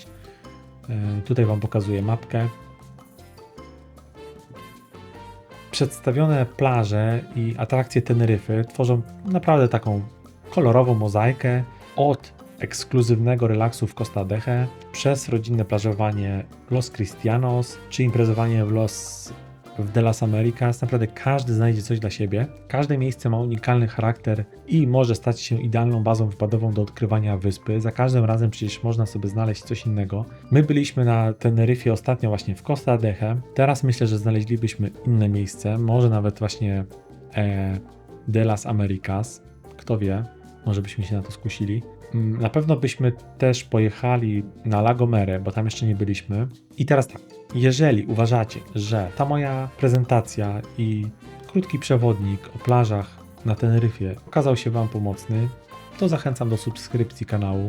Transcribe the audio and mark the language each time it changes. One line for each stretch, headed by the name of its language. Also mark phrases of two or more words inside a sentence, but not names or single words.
Polish: Tutaj Wam pokazuję mapkę. Przedstawione plaże i atrakcje Teneryfy tworzą naprawdę taką kolorową mozaikę od ekskluzywnego relaksu w Costa Adeje, przez rodzinne plażowanie Los Cristianos, czy imprezowanie w de las Americas. Naprawdę każdy znajdzie coś dla siebie. Każde miejsce ma unikalny charakter i może stać się idealną bazą wypadową do odkrywania wyspy. Za każdym razem przecież można sobie znaleźć coś innego. My byliśmy na Teneryfie ostatnio właśnie w Costa Adeje. Teraz myślę, że znaleźlibyśmy inne miejsce, może nawet właśnie de las Americas. Kto wie. Może byśmy się na to skusili. Na pewno byśmy też pojechali na La Gomera, bo tam jeszcze nie byliśmy. I teraz tak, jeżeli uważacie, że ta moja prezentacja i krótki przewodnik o plażach na Teneryfie okazał się Wam pomocny, to zachęcam do subskrypcji kanału.